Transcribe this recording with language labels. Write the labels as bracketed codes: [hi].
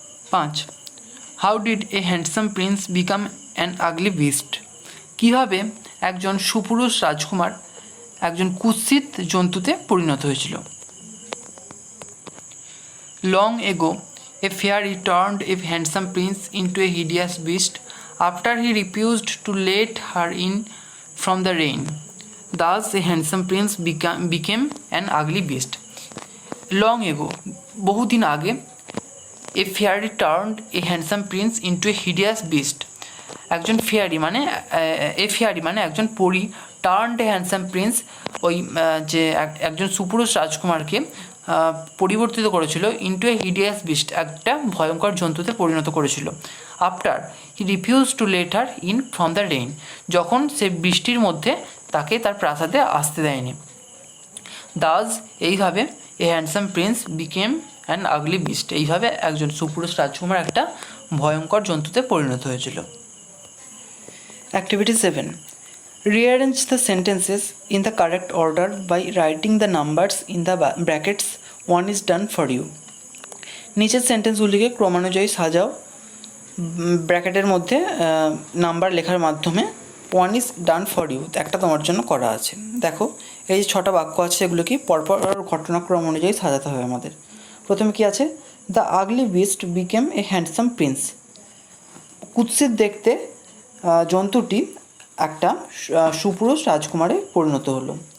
[en] 5. How did a handsome prince become an ugly beast? [bn] কীভাবে একজন সুপুরুষ রাজকুমার একজন কুৎসিত জন্তুতে পরিণত হয়েছিল? [en] Long ago, a fairy turned a handsome prince into a hideous beast after he refused to let her in from the rain. Thus, a handsome prince became an ugly beast. Long ago, [bn] বহুদিন আগে, [en] a fairy turned a handsome prince into a hideous beast. [bn] একজন fairy মানে একজন পরী, [en] turned a handsome prince [bn] ওই যে একজন সুপুরুষ রাজকুমারকে পরিবর্তিত করেছিল [en] into a hideous beast, [bn] একটা ভয়ঙ্কর জন্তুতে পরিণত করেছিল। [en] after he refuse to let her in from the rain, [bn] যখন সে বৃষ্টির মধ্যে তাকে তার প্রাসাদে আসতে দেয়নি। দাস, এইভাবে [en] a handsome prince became an ugly beast, [bn] এইভাবে একজন সুপুরুষ রাজকুমার একটা ভয়ঙ্কর জন্তুতে পরিণত হয়েছিল। [en] Activity 7. Rearrange the sentences in the correct order by writing the numbers in the brackets. 1 is done for you. [bn] নিচের সেন্টেন্সগুলিকে ক্রমানুযায়ী সাজাও, ব্র্যাকেটের মধ্যে নাম্বার লেখার মাধ্যমে। [en] 1 is done for you, [bn] একটা তোমার জন্য করা আছে। দেখো এই যে 6টা বাক্য আছে সেগুলো পরপর ঘটনাক্রম অনুযায়ী সাজাতে হবে আমাদের। প্রথমে কি আছে, [en] the ugly beast became a handsome prince, [bn] কুৎসিত দেখতে জন্তুটি একটা সুপুরুষ রাজকুমারে পরিণত হলো।